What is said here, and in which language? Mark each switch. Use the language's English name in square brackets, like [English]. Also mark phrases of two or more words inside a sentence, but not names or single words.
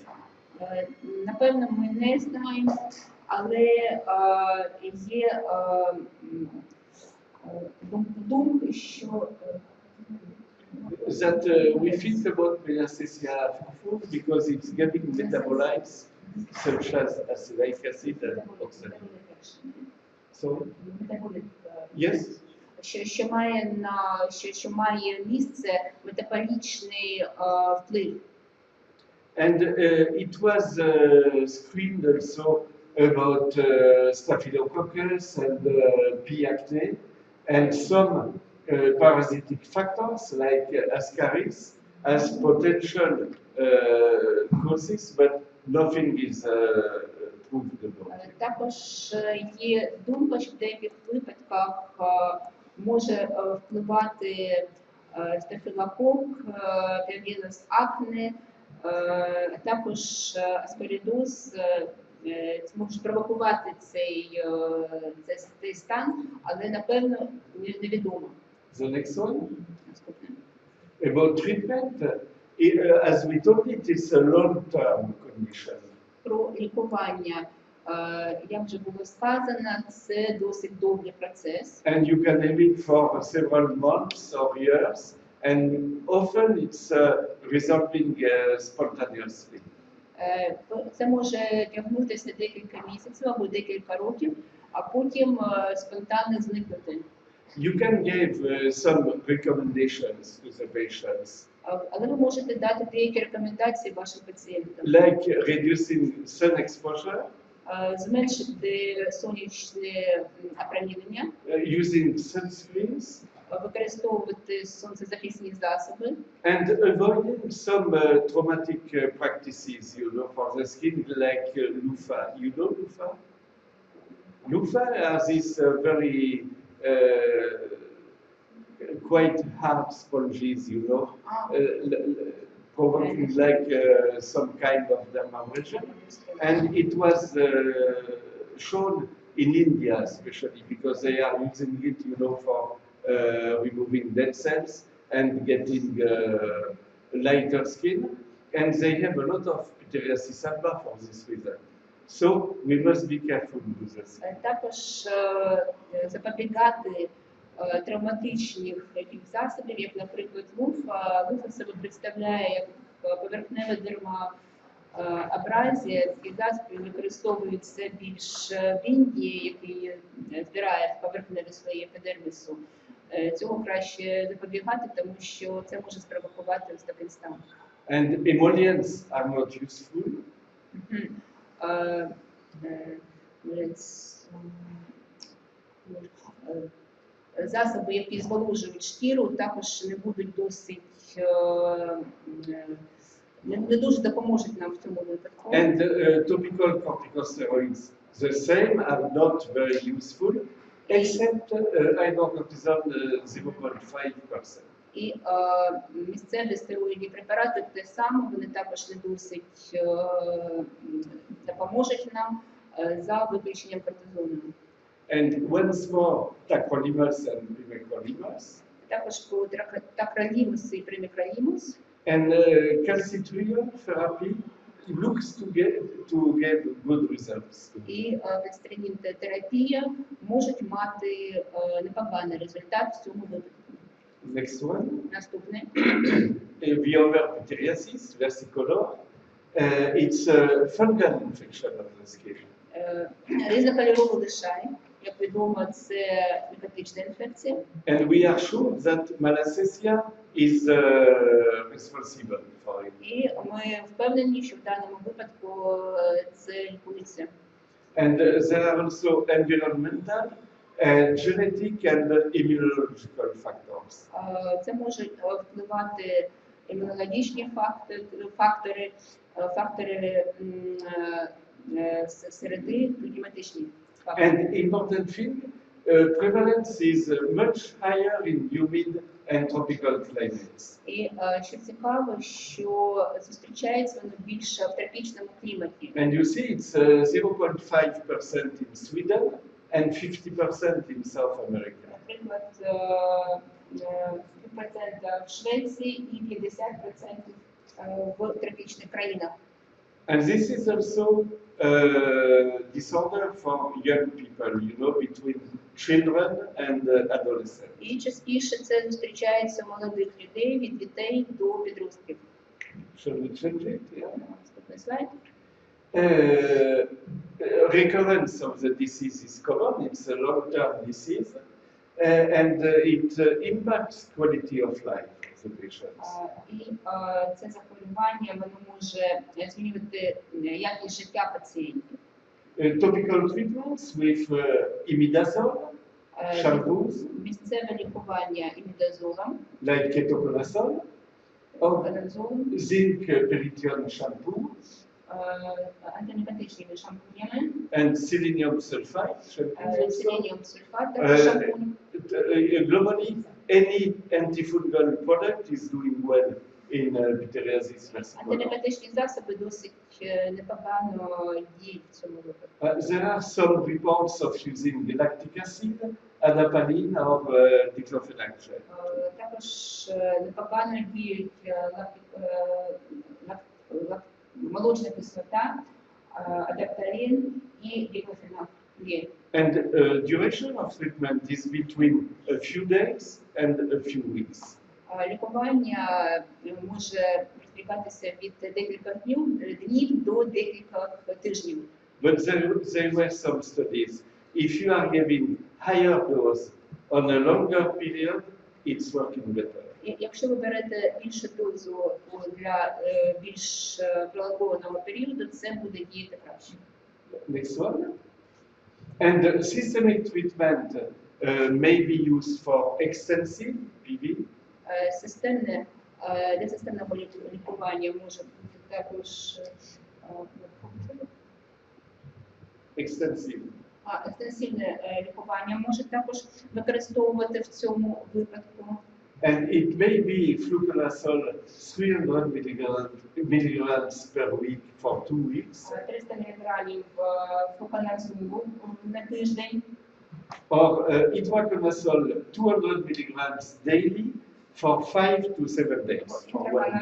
[Ukrainian] Напевно, ми не знаємо, але є думки, що [English] That we think about Malassezia fruitful because it's giving metabolites such as acelaic acid and oxalic. So, yes? [Ukrainian] що має місце метаболічний вплив. [English] And it was screened also about Staphylococcus and P. acne and some parasitic factors like Ascaris as potential causes, but nothing is proved about it. [Ukrainian] Також є думка, що в деяких випадках може впливати стафілокок, піогенез акне, також аскаридоз може провокувати цей стан, але напевно невідомо. [English] The next one. About treatment, as we told it, is a long-term condition. [Ukrainian] Про лікування, як вже було сказано, це досить довгий процес. [English] And you can have it for several months or years, and often it's resolving spontaneously. [Ukrainian] Це може тягнутися декілька місяців або декілька років, а потім спонтанно зникнути. [English] You can give some recommendations to the patients, [Ukrainian] Але ви можете дати деякі рекомендації вашим пацієнтам. [English] like reducing sun exposure, [Ukrainian] Зменшити сонячне опромінення, [English] using sunscreens, [Ukrainian] використовувати сонцезахисні засоби, [English] and avoiding some traumatic practices, you know, for the skin, like loofah. You know loofah? Loofah are these very quite hard sponges, you know, provoking like some kind of dermatology. And it was shown in India especially because they are using it, you know, for removing dead cells. and getting lighter skin, and they have a lot of pityriasis alba for this reason. So we must be careful with this. [Ukrainian] Також запобігати травматичних таких засобів, як, наприклад, луфа. Луфа себе представляє як поверхнева дермоабразія. Ці засоби використовуються більш в Індії, який збирає поверхневі слої епідермісу. Цього краще запобігати, тому що це може спровокувати ось такий стан. [English] And emollients are not useful. [Ukrainian] Засоби, які зволожують шкіру, також не будуть досить, не дуже допоможуть нам в цьому випадку. [English] And topical corticosteroids, the same, are not very useful, except hydrocortisone 0.5%. [Ukrainian] І місцеві стероїдні препарати те саме, вони також не досить допоможуть нам за виключенням кортизону. [English] And once more, tacrolimus and pimecrolimus. [Ukrainian] Також по тacrolimus і primecrolimus. [English] And calcitriol therapy looks to get good results. [Ukrainian] І calcitriol-терапія можуть мати непоганий результат в цьому випадку. [English] Next one. [Ukrainian] Наступне. [English] Pityriasis versicolor. It's a fungal infection of the skin. [Ukrainian] Різнокольоровий лишай, як відомо, це мікотична інфекція. [English] And we are sure that malassezia is responsible for it. [Ukrainian] І ми впевнені, що в даному випадку це лікується. [English] And there are also environmental, genetic and immunological factors. [Ukrainian] Це можуть впливати імунологічні фактори, фактори середи, кліматичні фактори. [English] And important thing, prevalence is much higher in humid and tropical climates. [Ukrainian] І що цікаво, що зустрічається воно більше в тропічному кліматі. [English] And you see it's 0.5% in Sweden and 50% in South America. [Ukrainian] Наприклад, 100% в Швеції і 50% в тропічних країнах. [English] And this is also disorder for young people, you know, between children and adolescents. [Ukrainian] І частіше це зустрічається у молодих людей, від дітей до підростків. [English] Shall we change it? Yeah. [Ukrainian] Наступний слайд. [English] Recurrence of the disease is common. It's a long-term disease, and it impacts quality of life of the patients. [Ukrainian] І це захворювання воно може змінювати якість життя пацієнтів. [English] Topical treatments with imidazole, shampoos, [Ukrainian] Місцеве лікування імідазолом, [English] like ketoconazole, or [Ukrainian] каназолом, [English] zinc perithione shampoo, [Ukrainian] антимікотичними шампунями, [English] and selenium sulfite shampoo. [Ukrainian] селеніум сульфат, також шампунь. [English] Globally, any antifungal product is doing well in pityriasis versicolor. [Ukrainian] Антимікотичні засоби досить непогано діють в цьому випадку. [English] There are some reports of using lactic acid, adapalene, or diclofenac gel. [Ukrainian] Також непогано діють молочна кислота, адапталін і діклофенак. [English] And duration of treatment is between a few days and a few weeks. [Ukrainian] Лікування може розбігатися від декількох днів до декількох тижнів. [English] But there were some studies. If you are giving higher dose on a longer period, it's working better. [Ukrainian] Якщо ви берете більшу дозу для більш пролонгованого періоду, це буде діяти краще. [English] Next one. And systemic treatment may be used for extensive PV. [Ukrainian] Для системного лікування може бути також екстенсивне лікування може також використовувати в цьому випадку. [English] And it may be fluconazole 300 milligrams per week for 2 weeks. [Ukrainian] 300 мг флуконазолу на тиждень. [English] Or itraconazole 200 milligrams daily for 5 to 7 days, for 1 week.